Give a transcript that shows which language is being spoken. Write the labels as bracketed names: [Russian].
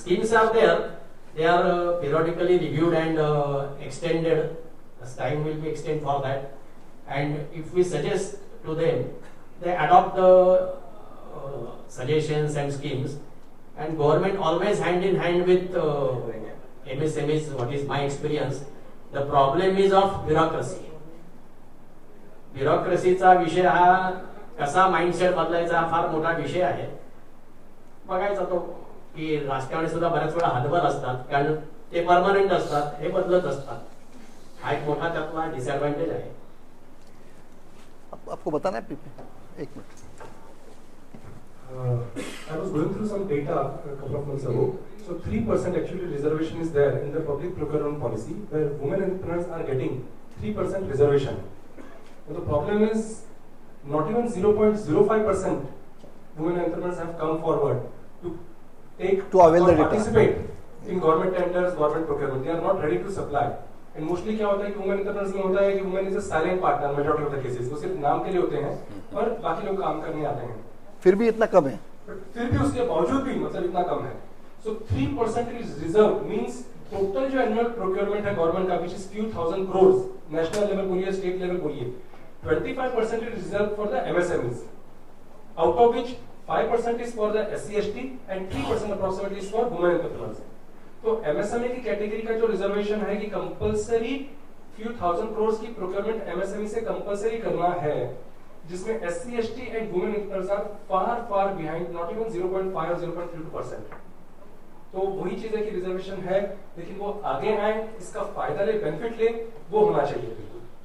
[English] Schemes are there, they are periodically reviewed and extended, as time will be extended for that. And if we suggest to them, they adopt the suggestions and schemes, and government always hand in hand with MSMEs. What is my experience? The problem is of bureaucracy. [Marathi] ब्युरोक्रेसीचा विषय हा कसा mindset बदलायचा हा फार मोठा विषय आहे. बघायचा तो की राजकारणी सुद्धा बऱ्याच वेळा हातभार असतात, कारण ते परमनंट असतात, हे बदलत असतात. हा एक मोठा त्यातला डिसएडवांटेज आहे. [Hindi] आपको बताना है पीपी, एक minute. [English] I was going through some data a couple of months ago. So 3% actually reservation is there in the public procurement policy, where women entrepreneurs are getting 3% reservation. But the problem is not even 0.05% women entrepreneurs have come forward to take To avail the data. participate in government tenders, government procurement. They are not ready to supply. And mostly [Hindi] क्या होता है कि [English] women entrepreneurs [Hindi] में होता है कि [English] women is a silent partner majority of the cases. [Hindi] वो सिर्फ नाम के लिए होते हैं और बाकी लोग काम करने आते हैं. फिर भी इतना कम है. फिर भी उसके बावजूद भी मतलब इतना कम है. [English] So 3% is reserved means total जो annual procurement है government का which is few thousand crores, national level बोलिए, state level बोलिए, 25% is reserved for the MSMEs, out of which 5% is for the SC/ST and 3% approximately is for women entrepreneurs. [Hindi] तो MSME की category का जो reservation है कि compulsory few thousand crores की procurement MSME से कंपलसरी करना है, जिसमें SC/ST and women entrepreneurs [English] are far behind, not even 0.5 or 0.32%. [Hindi] तो वही चीज है कि रिजर्वेशन है, लेकिन वो आगे आए, इसका फायदा ले, बेनिफिट ले, वो होना चाहिए बिल्कुल.